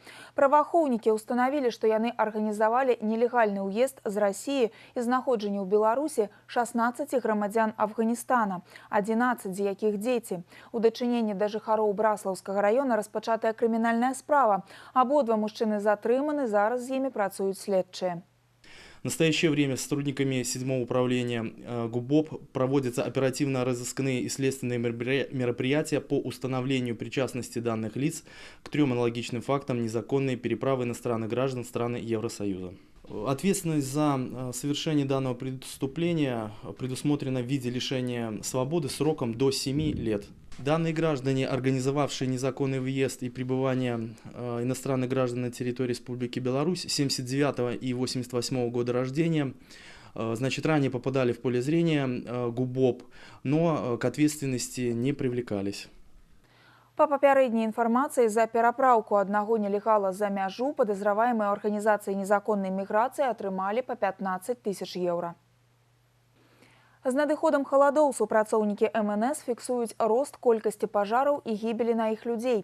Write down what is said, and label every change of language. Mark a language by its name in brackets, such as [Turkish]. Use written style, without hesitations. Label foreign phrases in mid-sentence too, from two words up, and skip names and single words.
[Belarusian] Праваахоўнікі ўстанавілі, што яны арганізавалі нелегальны ўезд з Расіі і знаходжанне ў Беларусі 16 грамадзян Афганістана, 11 з якіх дзеці. У дачыненні да жыхароў Браслаўскага раёна распачатая крымінальная справа. Абодва мужчыны затрыманы. Зараз з імі працуюць следчыя. [Russian] В настоящее время сотрудниками 7-го управления ГУБОП проводятся оперативно-розыскные и следственные мероприятия по установлению причастности данных лиц к 3 аналогичным фактам незаконной переправы иностранных граждан в страны Евросоюза. Ответственность за совершение данного преступления предусмотрена в виде лишения свободы сроком до 7 лет. Данные граждане, организовавшие незаконный въезд и пребывание иностранных граждан на территории Республики Беларусь 79 и 88 года рождения, значит, ранее попадали в поле зрения ГУБОП, но к ответственности не привлекались. [Belarusian] Па папярэдняй інфармацыі, за перапраўку аднаго нелегала за мяжу падазраваемыя арганізацыі незаконнай міграцыі атрымалі па 15 000 еўра. З надыходам халадоў супрацоўнікі МНС фіксуюць рост колькасці пажараў і гібелі на іх людзей.